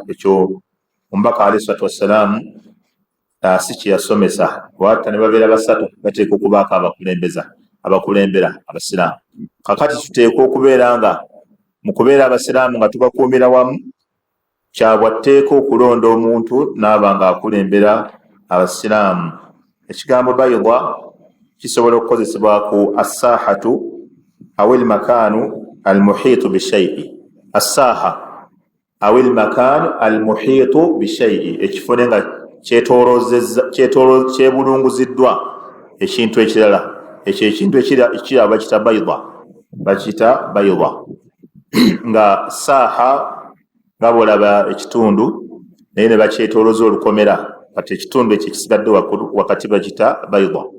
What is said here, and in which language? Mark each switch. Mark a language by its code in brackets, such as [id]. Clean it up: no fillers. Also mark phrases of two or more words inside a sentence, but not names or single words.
[lg] Ekyo omubaka [ar] عليه الصلاة والسلام [lg] si kye yasomesa, watta ne babeera basatu bateeka okubaako abakulembera abasiraamu. Kakati tuteekwa okubeera nga mu kubeera abasiraamu nga tubakuumira wamu, kyabwatteeka okulonda omuntu n'aba nga akulembera abasiraamu. Ekigambo bayda kisobola okukozesebwa ku [ar] الساحة أو المكان المحيط بشيء, الساحة أو المكان المحيط بشيء, [lg] ekifo nga kyebulunguziddwa ekintu ekirala, ekyo ekintu ekirala bakiyita bayda. Nga saaha nga bw'olaba ekitundu naye ne bakyetoolooza olukomera, kati ekitundu ekyo ekisigadde wakati bakiyita bayda.